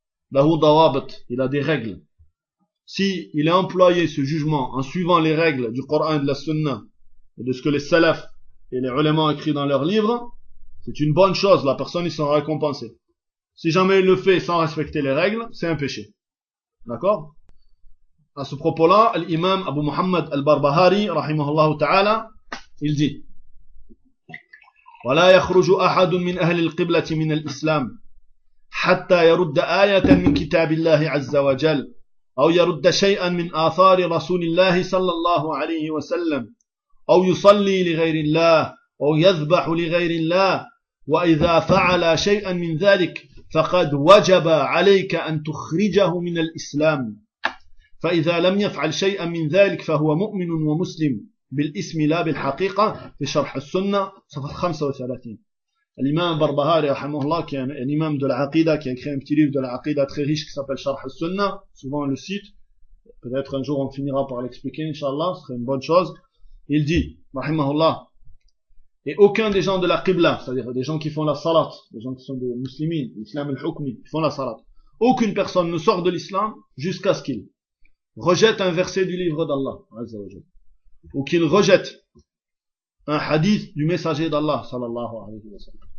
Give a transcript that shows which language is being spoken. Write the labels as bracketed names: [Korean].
[Arabic] Lahu dawabat, [French] il a des règles. Si il a employé ce jugement en suivant les règles du Coran et de la Sunna et de ce que les salafs et les ulémas ont écrit dans leurs livres, c'est une bonne chose, la personne y sera récompensée. Si jamais il le fait sans respecter les règles, c'est un péché. D'accord? À ce propos-là, l'imam Abu Muhammad al-Barbahari, rahimahullah ta'ala, il dit: [Arabic] ولا يخرج احد من اهل القبلة من الاسلام حتى يرد آية من كتاب الله عز وجل او يرد شيئا من اثار رسول الله صلى الله عليه وسلم او يصلي لغير الله او يذبح لغير الله واذا فعل شيئا من ذلك فقد وجب عليك ان تخرجه من الاسلام فاذا لم يفعل شيئا من ذلك فهو مؤمن ومسلم بالاسم لا بالحقيقة في شرح السنة صفحة 35. الإمام البربهاري رحمه الله كان الإمام [French] de العقيدة كان écrit un petit livre de العقيدة très riche qui s'appelle شرح السنة souvent on le cite, peut-être un jour on finira par l'expliquer inshallah, ce serait une bonne chose. Il dit رحمه الله: et aucun des gens de la Qibla, c'est-à-dire des gens qui font la salat, des gens qui sont des muslimins, l'islam al-hukmi, qui font la salat, aucune personne ne sort de l'islam jusqu'à ce qu'il rejette un verset du livre d'Allah عز وجل, ou qu'il rejette un hadith du messager d'Allah sallallahu alayhi wa sallam.